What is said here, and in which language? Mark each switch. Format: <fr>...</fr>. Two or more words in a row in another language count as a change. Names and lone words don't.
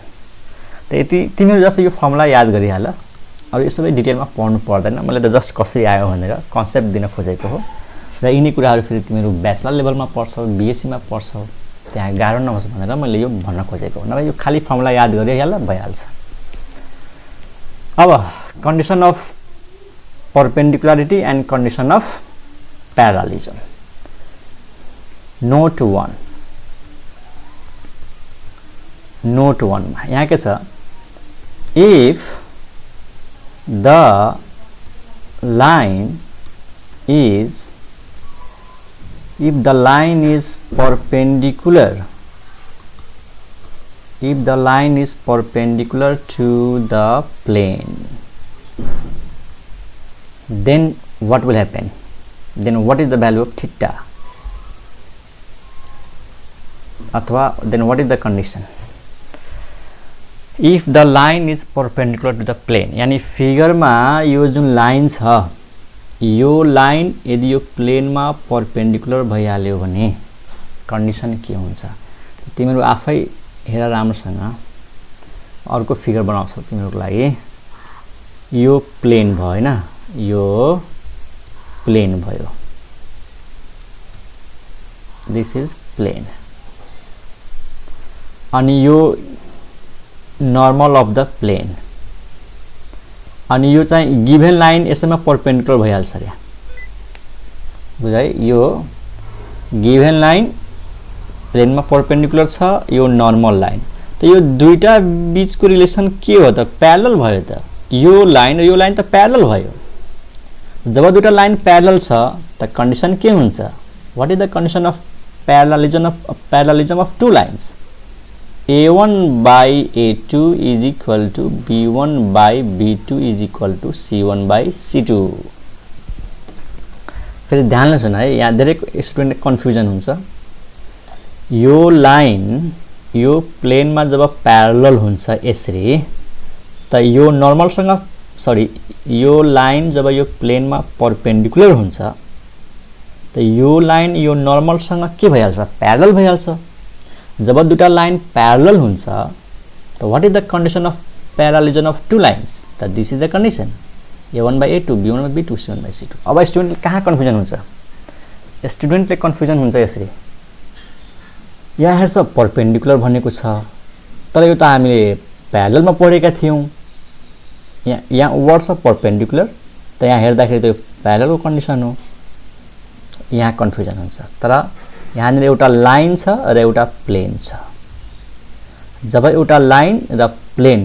<ne>त यति तिमीहरु जस्तो यो फर्मुला याद गरिहाल अब यो सबै डिटेलमा पढ्नु पर्दैन मैले त जस्ट कसरी आयो भनेर कन्सेप्ट दिन खोजेको हो र यिनी कुराहरु फेरि तिमीहरु ब्याचलर लेभलमा पढ्छौ बीएससी मा पढ्छौ त्यहाँ गाह्रो नहोस् भनेर मैले यो भन्न खोजेको नभए यो खाली फर्मुला याद गरिहाल भइहाल्छ।</ne> <en>अब condition of perpendicularity and condition of parallelism। Note 1</en> <ne>यहाँ के छ</ne> <en>if the line is perpendicular to the plane then what will happen? Then what is the value of theta?</en> <ne>अथवा</ne> <en>then what is the condition if the line is perpendicular to the plane</en> <ne>यानी फिगर में यो जुन लाइन छ यो लाइन यदि यो प्लेन में परपेंडिकुलर भइहाल्यो भने कंडीशन के हुन्छ तिमीहरु आफै हेर राम्रोसँग अर्को फिगर बनाउँछौ तिमीहरुको लागि यो प्लेन भयो हैन यो प्लेन भयो</ne> <en>this is plane</en> <ne>अनि यो</ne> <en>normal of the plane</en> <ne>अनि यो चाहिँ</ne> <en>given line</en> <ne>यसैमा परपेंडिकुलर भइहाल्छ रे बुझाइ यो</ne> <en>given line</en> <ne>प्लेन में परपेंडिकुलर छ यो</ne> <en>normal line</en> <ne>त यो दुईटा बीचको रिलेसन के हो त प्यारलल भयो त यो लाइन र यो लाइन त प्यारलल भयो जब दुईटा लाइन प्यारलल छ त कंडीशन के हुन्छ</ne> <en>what is the condition of parallelism of two lines a1 by a2 is equal to b1 by b2 is equal to c1 by c2</en> <ne>फेरि ध्यानले सुन है यहाँ धेरै</ne> <en>student confusion</en> <ne>हुन्छ यो लाइन यो प्लेन मा जब प्यारलल हुन्छ यसरी त यो नर्मल सँग सरी यो लाइन जब यो प्लेन मा परपेंडिकुलर हुन्छ त यो लाइन यो नर्मल सँग के भइहाल्छ प्यारलल भइहाल्छ जब दुईटा लाइन प्यारलल हुन्छ त</ne> <en>what is the condition of parallelism of two lines</en> <ne>त</ne> <en>this is the condition a1 by a2 b1 by b2 c1 by c2</en> <ne>अब स्टुडेन्ट कहाँ कन्फ्युजन हुन्छ स्टुडेन्टले कन्फ्युजन हुन्छ यसरी यहाँ हेर्छ परपेंडिकुलर भनेको छ तर यो त हामीले प्यारललमा पढेका थियौं यहाँ वर्ड छ परपेंडिकुलर त यहाँ हेर्दाखेरि त यो प्यारललको कन्डिसन हो यहाँ कन्फ्युजन हुन्छ तर यहाँनिर एउटा लाइन छ र एउटा प्लेन छ जब एउटा लाइन र प्लेन</ne>